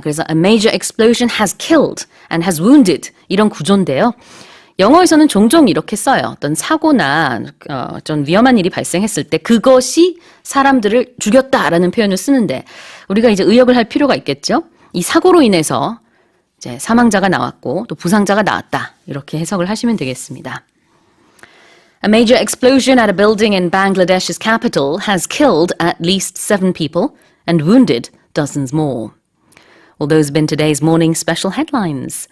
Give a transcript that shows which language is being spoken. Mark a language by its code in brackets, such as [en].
[ko] 그래서 [en] a major explosion has killed and has wounded [ko] 이런 구조인데요. 영어에서는 종종 이렇게 써요. 어떤 사고나 좀 위험한 일이 발생했을 때 그것이 사람들을 죽였다라는 표현을 쓰는데 우리가 이제 의역을 할 필요가 있겠죠. 이 사고로 인해서 이제 사망자가 나왔고 또 부상자가 나왔다. 이렇게 해석을 하시면 되겠습니다. [en] A major explosion at a building in Bangladesh's capital has killed at least 7 people and wounded dozens more. Well, those have been today's morning special headlines.